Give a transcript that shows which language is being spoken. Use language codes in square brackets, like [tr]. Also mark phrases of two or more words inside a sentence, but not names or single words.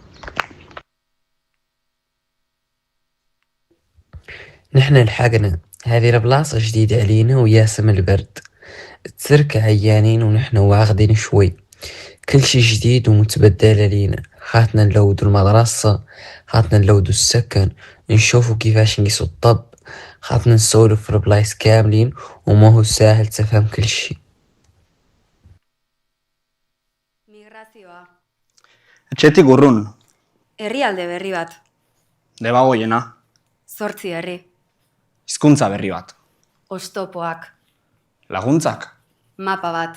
[ar] نحن لحقنا هذه البلاصة جديدة علينا وياسم البرد، ترك عيانين ونحن واخدين شوي، كل شي جديد ومتبدل علينا، خاطنا نلودو المدرسة، خاطنا نلودو السكن، نشوفو كيفاش نقيسو الطب، خاطنا نسولف في البلايص كاملين وما هو ساهل تفهم كل شي. [eu] Migrazioa. Etxetik urrun, Herrialde berri bat. debagoiena, 8 herri. hizkuntza berri bat, Oztopoak. laguntzak Mapa bat.